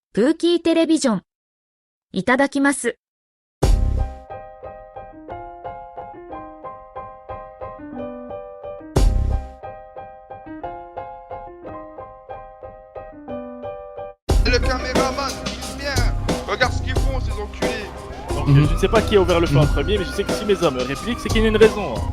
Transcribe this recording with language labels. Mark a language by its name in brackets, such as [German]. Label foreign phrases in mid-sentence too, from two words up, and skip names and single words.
[Japanese] プーキーテレビジョン。いただきます。 [French] Le caméraman, bien. Regarde ce qu'ils font, ces enculés. Donc je ne sais pas qui a ouvert le feu en premier, mais je sais que si mes hommes répliquent, c'est qu'il y a une raison.